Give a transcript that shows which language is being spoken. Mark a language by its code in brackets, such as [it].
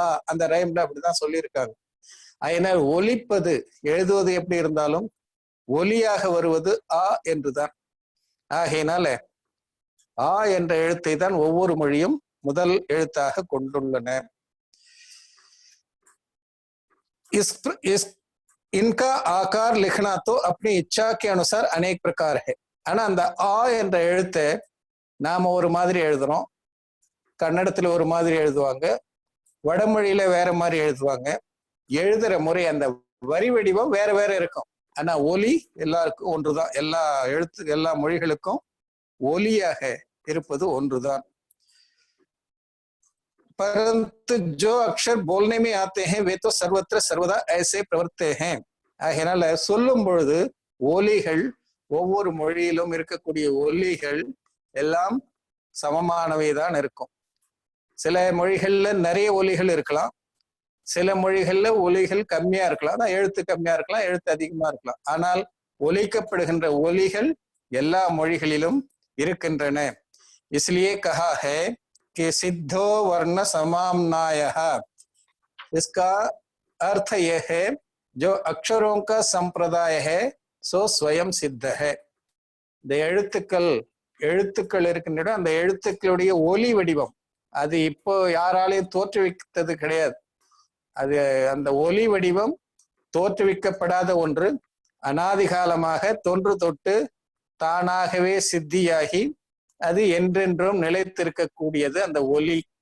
[ta] அந்த ரைம்ல அப்படிதான் சொல்லியிருக்காங்க. அதனால் ஒலிப்பது, எழுதுவது எப்படி இருந்தாலும் ஒலியாக வருவது ஆ என்றுதான். ஆகையினால ஆ என்ற எழுத்தை தான் ஒவ்வொரு மொழியும் முதல் எழுத்தாக கொண்டுள்ளன. [hi] इनका आकार लिखना तो अपनी इच्छा के अनुसार अनेक प्रकार है. [ta] ஆனா அந்த ஆ என்ற எழுத்தை நாம ஒரு மாதிரி எழுதுறோம், கன்னடத்துல ஒரு மாதிரி எழுதுவாங்க, வடமொழியில வேற மாதிரி எழுதுவாங்க. எழுதுற முறை, அந்த வரி வடிவம் வேற வேற இருக்கும். ஆனா ஒலி எல்லாருக்கும் ஒன்றுதான். எல்லா மொழிகளுக்கும் ஒலியாக இருப்பது ஒன்றுதான். [hi] परंतु जो अक्षर बोलने में आते हैं वे तो सर्वत्र सर्वदा ऐसे प्रवर्ते हैं. [ta] அதனால சொல்லும் பொழுது ஒலிகள், ஒவ்வொரு மொழியிலும் இருக்கக்கூடிய ஒலிகள் எல்லாம் சமமானவைதான் இருக்கும். சில மொழிகள்ல நிறைய ஒலிகள் இருக்கலாம், சில மொழிகள்ல ஒலிகள் கம்மியா இருக்கலாம், எழுத்து கம்மியா இருக்கலாம், எழுத்து அதிகமா இருக்கலாம். ஆனால் ஒலிக்கப்படுகின்ற ஒலிகள் எல்லா மொழிகளிலும் இருக்கின்றன. [hi] इसलिए कहा है कि सिद्धो वर्ण समाम्नायः. इसका अर्थ यह है जो अक्षरों का संप्रदाय है सो स्वयं सिद्ध है. [ta] இந்த எழுத்துக்கள் இருக்கின்றன, அந்த எழுத்துக்களுடைய ஒலி வடிவம் அது இப்போ யாராலையும் தோற்றுவித்தது கிடையாது. அது அந்த ஒலி வடிவம் தோற்றுவிக்கப்படாத ஒன்று, அனாதிகாலமாக தொன்று தொட்டு தானாகவே சித்தியாகி அது என்றென்றும் நிலைத்திருக்கக்கூடியது அந்த ஒலி.